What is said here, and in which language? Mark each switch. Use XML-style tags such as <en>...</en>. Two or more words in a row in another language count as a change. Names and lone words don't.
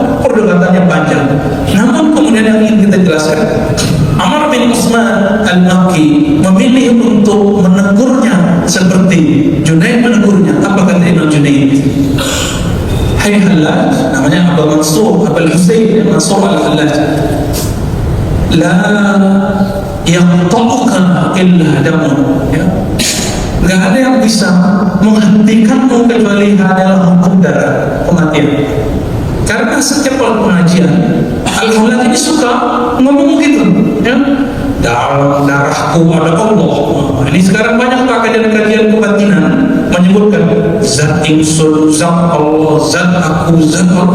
<id>Perdebatannya panjang. Namun kemudian yang ingin kita jelaskan, Amr bin Utsman al-Makki memilih untuk menegurnya seperti Junaid menegurnya. Apa kata Imam Junaid? Hai Hallaj, namanya Abu Mansur, Abu Husain Mansur al-Hallaj,</id> <ar>لا يقطعك إلا دمٌ, ya.</ar> <id>Gak ada yang bisa menghentikanmu kecuali hanyalah hukum darah, kematian. Karena setiap pengajian Al-Hallaj ini suka ngomong gitu, ya. Dalam darahku ada Allah. Ini sekarang banyak kajian-kajian kebatinan menyebutkan zat insun, zat Allah, zat aku, zat Allah.</id>